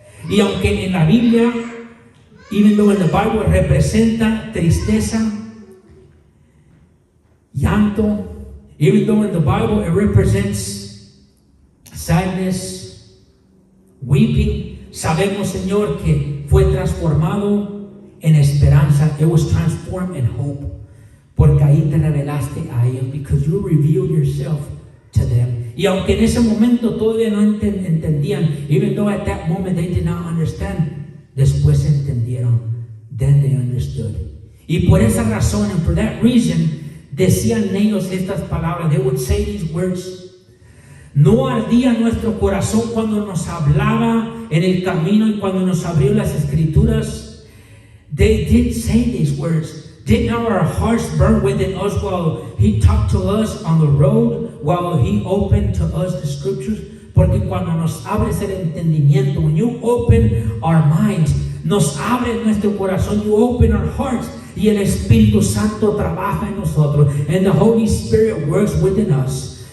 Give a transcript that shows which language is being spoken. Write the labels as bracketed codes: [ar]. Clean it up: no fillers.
[es] Y aunque en la Biblia, [en] even though in the Bible [es] representa tristeza, llanto, [en] even though in the Bible it represents sadness, weeping, [es] sabemos, Señor, que fue transformado en esperanza. [en] It was transformed in hope. [es] Porque ahí te revelaste a ellos, [en] because you revealed yourself to them. [es] Y aunque en ese momento todavía no entendían, [en] even though at that moment they did not understand, [es] después entendieron. [en] Then they understood. [es] Y por esa razón, [en] and for that reason, [es] decían ellos estas palabras. [en] They would say these words. [es] No ardía nuestro corazón cuando nos hablaba en el camino y cuando nos abrió las escrituras. [en] They did say these words. Did not our hearts burn within us while he talked to us on the road, while he opened to us the scriptures? [es] Porque cuando nos abres el entendimiento, [en] when you open our minds, [es] nos abre nuestro corazón, [en] you open our hearts, [es] y el Espíritu Santo trabaja en nosotros, [en] and the Holy Spirit works within us.